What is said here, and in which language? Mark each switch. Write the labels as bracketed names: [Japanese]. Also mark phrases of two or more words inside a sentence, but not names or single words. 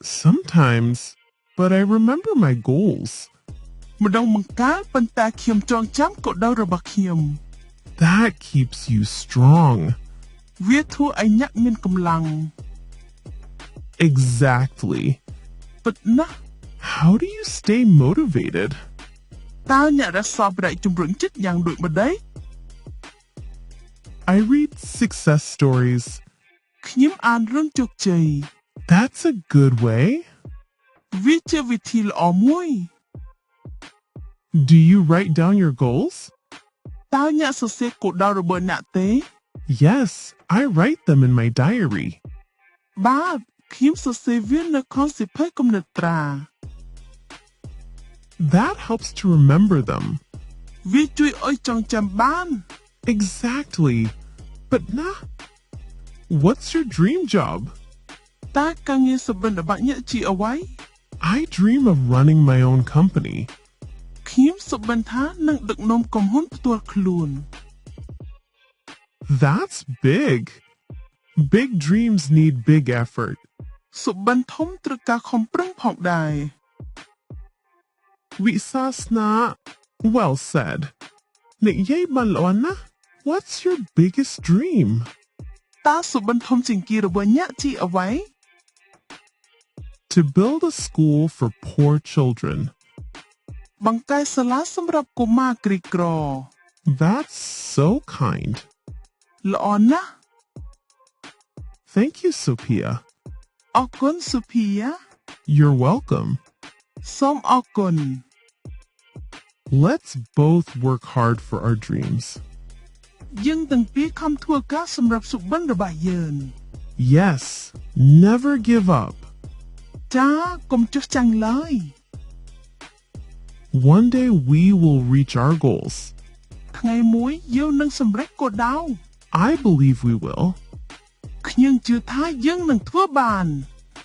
[English] Sometimes, but I remember my goals. [Khmer] ម្ដងបង្កើតប៉ុន្តែខ្ញុំចងចាំគោលដៅរបស់ខ្ញុំ [English] That keeps you strong. [Khmer] វាធ្វើឲ្យអ្នកមានកម្លាំង [English] Exactly. [Khmer] ពិតណាស់ [English] How do you stay motivated? [Khmer] តើអ្នករក្សាប្រតិជំរុញចិត្តយ៉ាងដូចម្ដេច [English] I read success stories. [Khmer] ខ្ញុំអានរឿងជោគជ័យ [English] That's a good way. [Khmer] វាជាវិធីល្អមួយ [English] Do you write down your goals? [Khmer] តើអ្នកសរសេរគោលដៅរបស់អ្នកទេ [English] Yes, I write them in my diary. [Khmer] បាទខ្ញុំសរសេរវានៅក្នុងសៀវភៅគំនិតត្រា [English] That helps to remember them. [Khmer] វាជួយឲ្យចងចាំបាន [English] Exactly. But nah. What's your dream job? [Khmer] តើការងារសុបិនរបស់អ្នកជាអ្វី [English] I dream of running my own company. [Khmer] ខ្ញុំសុបិនថានឹងដឹកនាំក្រុមហ៊ុនផ្ទាល់ខ្លួន [English] That's big. Big dreams need big effort. [Khmer] សុបិនធំត្រូវការខំប្រឹងផងដែរ [English] Wisasna. Well said. Nikyay balona. What's your biggest dream? [Khmer] តើសុបិនធំជាងគេរបស់អ្នកជាអ្វី [English] To build a school for poor children. [Khmer] បង្កើតសាលាសម្រាប់កុមារក្រីក្រ [English] That's so kind. [Khmer] ល្អណាស់ [English] Thank you, Sophia. [Khmer] អរគុណសុភីយ៉ា [English] You're welcome. [Khmer] សូមអរគុណ [English] Let's both work hard for our dreams. [Khmer] យើងទាំងពីរខំធ្វើការសម្រាប់សុបិនរបស់យើង [English] Yes, never give up. [Khmer] ចាកុំចុះចាញ់ឡើយ [English] One day we will reach our goals. [Khmer] ថ្ងៃមួយយើងនឹងសម្រេចគោលដៅ [English] I believe we will. [Khmer] ខ្ញុំជឿថាយើងនឹងធ្វើបាន